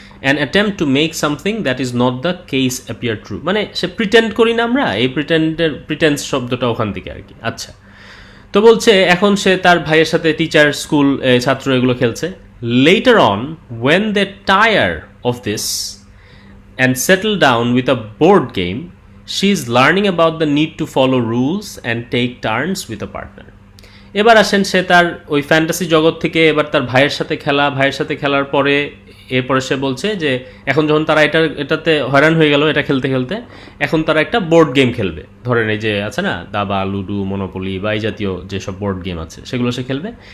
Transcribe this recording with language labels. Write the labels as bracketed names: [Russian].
[English] an attempt to make something that is not the case appear true, [Bangla] মানে সে pretend করি না আমরা, এই প্রিটেন্স শব্দটা ওখান থেকে আর কি। আচ্ছা, তো বলছে এখন সে তার ভাইয়ের সাথে টিচার, স্কুল, ছাত্র এগুলো খেলছে। [English] later on when they tire of this and settle down with a board game, she is learning about the need to follow rules and take turns with a partner. [Bangla] এবার আসেন সে তার ওই fantasy জগৎ থেকে এবার তার ভাইয়ের সাথে খেলার পরে এরপরে সে বলছে যে এখন যখন তারা এটাতে হয়রান হয়ে গেল এটা খেলতে খেলতে, এখন তারা একটা বোর্ড গেম খেলবে। ধরেন এই যে আছে না দাবা, লুডু, মনোপলি বা এই জাতীয় যেসব বোর্ড গেম আছে সেগুলো সে খেলবে।